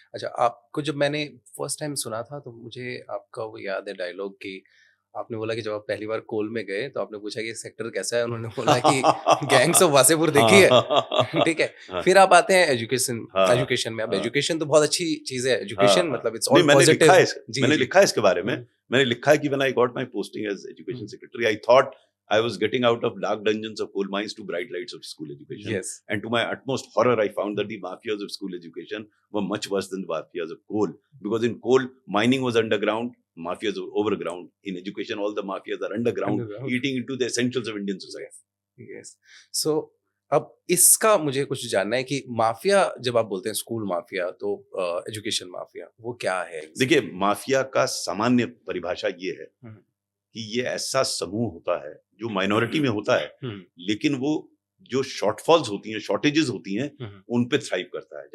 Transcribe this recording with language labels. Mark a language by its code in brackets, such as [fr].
[hi] अच्छा, आपको जब मैंने फर्स्ट टाइम सुना था तो मुझे आपका वो याद है डायलॉग कि आपने बोला कि जब आप पहली बार कोल में गए तो आपने पूछा कि सेक्टर कैसा है, उन्होंने बोला कि गैंग्स ऑफ वासेपुर देखी है। ठीक है, फिर आप आते हैं एजुकेशन में। अब एजुकेशन तो बहुत अच्छी चीज है, एजुकेशन मतलब [en] It's all positive. [hi] मैंने लिखा है इसके बारे में, मैंने लिखा है कि [en] When I got my posting as education secretary I thought I was getting out of dark dungeons of coal mines to bright lights of school education. Yes. And to my utmost horror, I found that the mafias of school education were much worse than the mafias of coal. Because in coal, mining was underground, mafias were overground. In education, all the mafias are underground. Eating into the essentials of Indian society. Yes. [hi] So अब इसका मुझे कुछ जानना है कि mafia जब आप बोलते हैं स्कूल माफिया तो एजुकेशन माफिया वो क्या है? देखिए, माफिया का सामान्य परिभाषा ये है कि ये ऐसा समूह होता है जो माइनॉरिटी में होता है, लेकिन वो जो शॉर्टफॉल्स होती हैं, शॉर्टेजेस होती हैं, उन पे थ्राइव करता है।